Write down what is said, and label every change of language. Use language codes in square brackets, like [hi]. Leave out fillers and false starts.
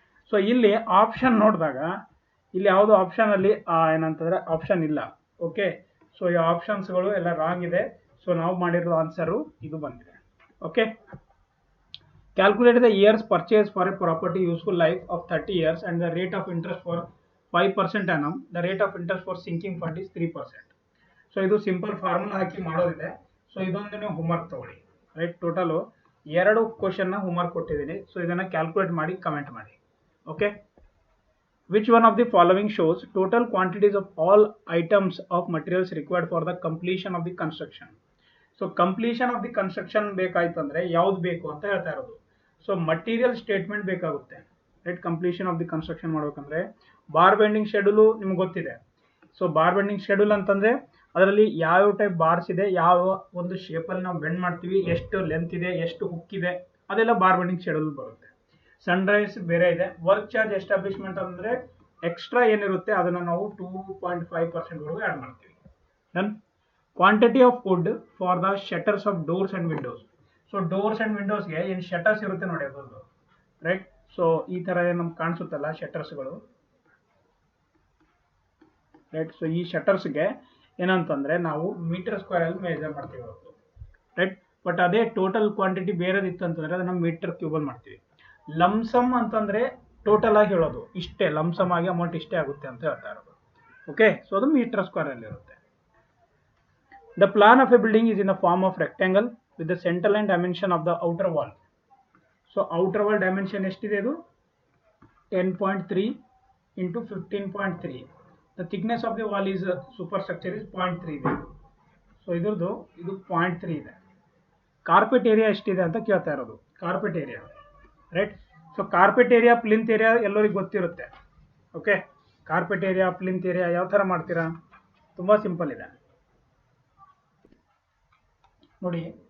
[kn] So ಇಲ್ಲಿ option ನೋಡಿದಾಗ ಇಲ್ಲಿ ಯಾವುದು ಆಪ್ಷನಲ್ಲಿ ಏನಂತಂದರೆ ಆಪ್ಷನ್ ಇಲ್ಲ. ಓಕೆ, ಸೊ ಈ ಆಪ್ಷನ್ಸ್ಗಳು ಎಲ್ಲ ರಾಂಗ್ ಇದೆ. ಸೊ ನಾವು ಮಾಡಿರೋ ಆನ್ಸರು ಇದು ಬಂದಿದೆ. [en] Okay, calculate the years purchase for a property useful life of 30 years and the rate of interest for 5% annum. The rate of interest for sinking fund is 3%. [kn] So ಇದು simple formula ಹಾಕಿ ಮಾಡೋದಿದೆ. So ಇದೊಂದು ನೀವು homework ತಗೊಳ್ಳಿ, right? Total 2 ಕ್ವಶನ್ನ homework ಕೊಟ್ಟಿದ್ದೀನಿ. So ಇದನ್ನು calculate ಮಾಡಿ comment ಮಾಡಿ. [en] Okay, which one of the following shows total quantities of all items of materials required for the completion of the construction? [kn] So [en] completion of the construction [kn] ಬೇಕಾಯ್ತು ಅಂದರೆ ಯಾವ್ದು ಬೇಕು ಅಂತ ಹೇಳ್ತಾ ಇರೋದು. ಸೊ ಮಟೀರಿಯಲ್ ಸ್ಟೇಟ್ಮೆಂಟ್ ಬೇಕಾಗುತ್ತೆ, right? [en] completion of the construction [kn] ಮಾಡ್ಬೇಕಂದ್ರೆ bar bending schedule ನಿಮ್ಗೆ ಗೊತ್ತಿದೆ. ಸೊ ಬಾರ್ ಬೆಂಡಿಂಗ್ ಶೆಡ್ಯೂಲ್ ಅಂತಂದರೆ ಅದರಲ್ಲಿ ಯಾವ ಟೈಪ್ ಬಾರ್ಸ್ ಇದೆ, ಯಾವ ಒಂದು ಶೇಪಲ್ಲಿ ನಾವು ಬೆಂಡ್ ಮಾಡ್ತೀವಿ, ಎಷ್ಟು ಲೆಂತ್ ಇದೆ, ಎಷ್ಟು ಹುಕ್ ಇದೆ, ಅದೆಲ್ಲ ಬಾರ್ ಬೆಂಡಿಂಗ್ ಶೆಡ್ಯೂಲ್ ಬರುತ್ತೆ. ಸನ್ರೈಸ್ ಬೇರೆ ಇದೆ. ವರ್ಕ್ ಚಾರ್ಜ್ ಎಸ್ಟಾಬ್ಲಿಷ್ಮೆಂಟ್ ಅಂದರೆ ಎಕ್ಸ್ಟ್ರಾ ಏನಿರುತ್ತೆ ಅದನ್ನು ನಾವು 2.5% ಆ್ಯಡ್ ಮಾಡ್ತೀವಿ. [en] Then quantity of wood for the shutters of doors and windows. [kn] So doors and ವಿಂಡೋಸ್ಗೆ ಏನು ಶಟರ್ಸ್ ಇರುತ್ತೆ ನೋಡಿ, ಅದೊಂದು, ರೈಟ್? ಸೊ ಈ ಥರ ನಮ್ಗೆ ಕಾಣಿಸುತ್ತಲ್ಲ ಶಟರ್ಸ್ಗಳು, ರೈಟ್? ಸೊ ಈ ಶಟರ್ಸ್ಗೆ ಏನಂತಂದರೆ ನಾವು ಮೀಟರ್ ಸ್ಕ್ವೇರಲ್ಲಿ ಮೆಜರ್ ಮಾಡ್ತೀವಿ ಅವತ್ತು, ರೈಟ್? ಬಟ್ ಅದೇ ಟೋಟಲ್ ಕ್ವಾಂಟಿಟಿ ಬೇರೆದಿತ್ತು ಅಂತಂದರೆ ಅದನ್ನು ಮೀಟರ್ ಕ್ಯೂಬಲ್ಲಿ ಮಾಡ್ತೀವಿ. ಲಮ್ಸಮ್ ಅಂತಂದರೆ ಟೋಟಲ್ ಆಗಿ ಹೇಳೋದು, ಇಷ್ಟೇ ಲಮ್ಸಮ್ ಆಗಿ ಅಮೌಂಟ್ ಇಷ್ಟೇ ಆಗುತ್ತೆ ಅಂತ ಹೇಳ್ತಾ ಇರೋದು. ಓಕೆ, ಸೊ ಅದು ಮೀಟರ್ ಸ್ಕ್ವೇರಲ್ಲಿ ಇರುತ್ತೆ. [en] The plan of a building is in the form of rectangle with the center line dimension of the outer wall. So outer wall dimension [kn] ಎಷ್ಟಿದೆ? ಇದು [en] 10.3 × 15.3. The thickness of the wall is superstructure is 0.3 ಇದೆ. [kn] So ಇದು 0.3 ಇದೆ. Carpet area ಎಷ್ಟಿದೆ ಅಂತ ಕೇಳ್ತಾ ಇರೋದು, carpet area, right? So carpet area plinth area ಎಲ್ಲರಿಗೂ ಗೊತ್ತಿರುತ್ತೆ. Okay, carpet area plinth area ಯಾವ ಥರ ಮಾಡ್ತೀರಾ? ತುಂಬ ಸಿಂಪಲ್ ಇದೆ ನೋಡಿ.